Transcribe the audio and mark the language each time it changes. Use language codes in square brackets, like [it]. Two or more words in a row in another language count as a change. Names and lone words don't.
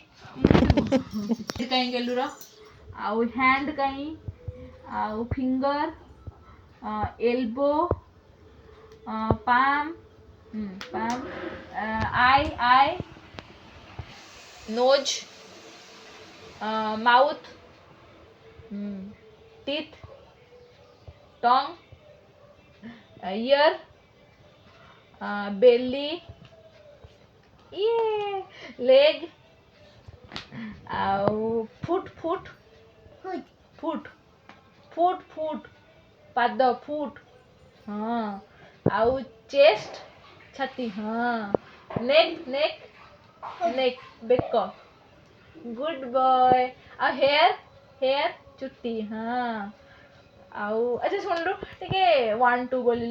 [or] କାଇଁ ଗେଲୁର ଆଉ [en] ହ୍ୟାଣ୍ଡ [or] କାଇଁ ଆଉ [en] finger elbow palm palm eye nose mouth teeth tongue ear belly leg ଆଉ foot फूट foot foot foot [or] ପାଦ foot ହଁ ଆଉ chest ଛାତି ହଁ ନେକ୍ ବେକ [en] good boy [or] ଆଉ ହେୟାର ଚୁଟି ହଁ ଆଉ ଆଚ୍ଛା ଶୁଣିଲୁ ଟିକେ 1 2 ବୋଲିଲୁ